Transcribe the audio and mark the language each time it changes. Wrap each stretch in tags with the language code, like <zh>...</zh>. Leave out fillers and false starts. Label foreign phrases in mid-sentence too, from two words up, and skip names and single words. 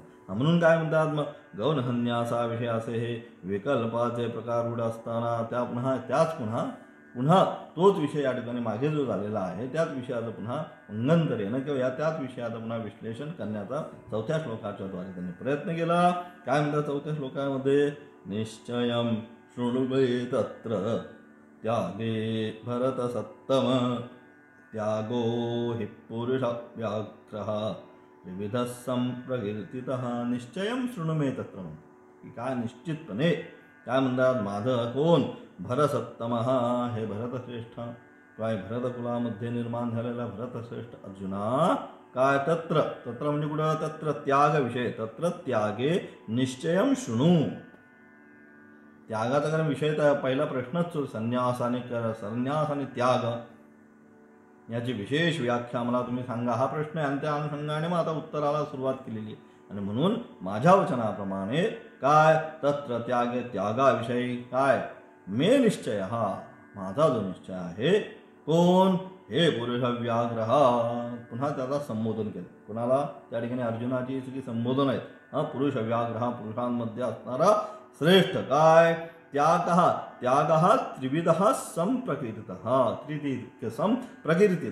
<mr>म्हणून काय म्हणतात मग, गौणहन्यासा विषय असे हे विकल्पाचे प्रकार रूढ असताना त्याच पुन्हा तोच विषय या ठिकाणी मागे जो झालेला आहे त्याच विषयाचं पुन्हा उल्लंघन येणं किंवा त्याच विषयाचं पुन्हा विश्लेषण करण्याचा चौथ्या श्लोकाच्या द्वारे त्यांनी प्रयत्न केला. काय म्हणतात चौथ्या श्लोकामध्ये,</mr> <sa>निश्चयम शृणुवे तत्र त्यागे भरत सत्तम त्यागो हि पुरुष व्याघ्रः विविध संप्रकीर्तितः. निश्चयम शृणुमे तत्र,</sa> <mr>की काय निश्चितपणे काय म्हणतात, माझं कोण, भरसत्तम, हे भरतश्रेष्ठ काय भरतकुलामध्ये निर्माण झालेला भरतश्रेष्ठ अर्जुना, काय तत्र म्हणजे कुठं, तत्र त्याग विषय,</mr> <sa>तत्र त्यागे निश्चयम शृणू.</sa> <mr>त्यागाचा कारण विषय तर पहिला प्रश्नच संन्यास आणि त्याग याची विशेष व्याख्या मला तुम्ही सांगा हा प्रश्न आहे. आणि त्या अनुषंगाने मग आता उत्तराला सुरुवात केलेली आहे. आणि म्हणून माझ्या वचनाप्रमाणे काय, तत्र त्यागे त्यागाविषयी काय, मे निश्चय, हा माझा जो निश्चय आहे, कोण, हे पुरुष व्याघ्र. पुन्हा त्याचा संबोधन केलं. कोणाला, त्या ठिकाणी अर्जुनाची सगळी संबोधन आहेत. हा पुरुष व्याघ्र, हा पुरुषांमध्ये असणारा श्रेष्ठ काय,</mr> <sa>त्याग त्रिविध संप्रकीर्तित.</sa>